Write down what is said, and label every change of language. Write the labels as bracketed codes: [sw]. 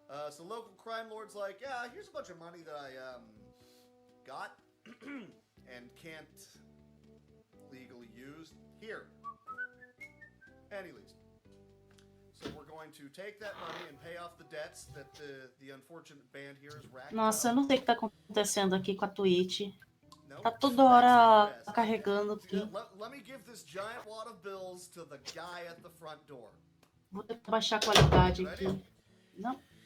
[en] So local crime lords like, yeah, here's a bunch of money that I got and can't legally use. Here. Anyways. So we're going to take that money and pay off the debts that the unfortunate band here has racked up. [pt] Nossa, eu não sei o que tá acontecendo aqui com a Twitch. Tá toda hora carregando aqui. [en] Let me give this giant wad of bills to the guy at the front door. [pt] Vou tentar baixar a qualidade aqui. Não.